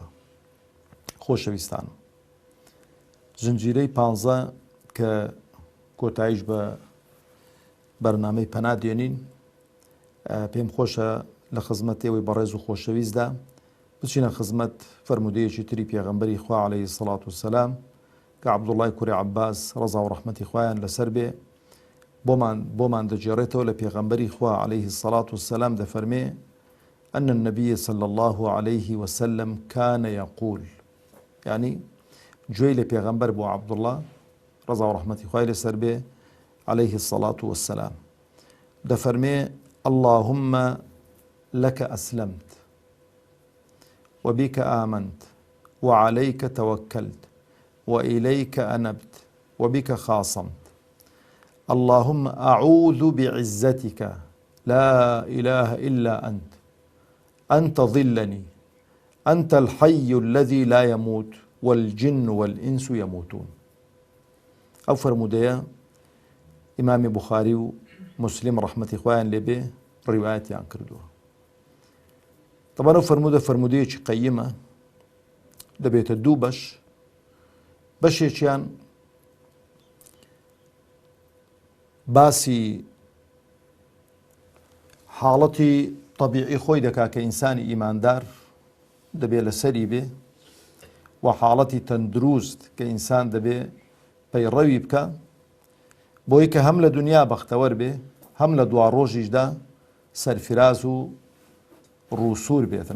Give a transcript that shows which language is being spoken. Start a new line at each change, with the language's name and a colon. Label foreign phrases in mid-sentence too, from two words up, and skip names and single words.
Central Kurdish: خۆشەویستان، زنجیرەی 15 کە کۆتاییش بە بەرنامەی پەنا دێنین، پێم خۆشە لە خزمەت ئێوەی بەڕێز و خۆشەویستدا بچینە خزمەت فەرمودەیەکی تری پێغەمبەری خوا
Arabic: عەلەیهی سەڵات وسەلام
Central Kurdish: کە عەبدوڵای کوڕی عەباس ڕەزا و ڕەحمەتی خوایان لەسەر بێ بۆمان دەجێڕێتەوە لە پێغەمبەری خوا
Arabic: عەلەیهی سەڵات وسەلام
Central Kurdish: دەفەرمێ:
Arabic: أن النبي صلى الله عليه وسلم كان يقول،
Central Kurdish: يعني گوێی لە پێغەمبەر بۆ عەبدوڵا ڕەزا و ڕەحمەتی خوای لەسەر بێ
Arabic: عليه الصلاة والسلام دفرمي: اللهم لك أسلمت وبك آمنت وعليك توكلت وإليك أنبت وبك خاصمت. اللهم أعوذ بعزتك لا إله إلا أنت، أن تضلني، أنت الحي الذي لا يموت والجن والإنس يموتون.
Central Kurdish: أو فرموديا ئیمامی بوخاری و مسلم ڕەحمەتی خوایان لێبێ ڕیوایەتیان کردووە. طبعا ئەو فەرمودەیەکی قەیمە، دەبێتە دوو بەش. بەشێکیان باسی حاڵەتی طەبیعی خۆی دەکا کە ئینسانی ئیماندار دەبێت لەسەری بێ، و حاڵەتی تەندروست کە ئینسان دەبێ پەیڕەوی بکە، بۆی کە هەم لە دنیا بەختەوەر بێ، هەم لە دوا ڕۆژیشدا سەرفراز و ڕووسور بێتن.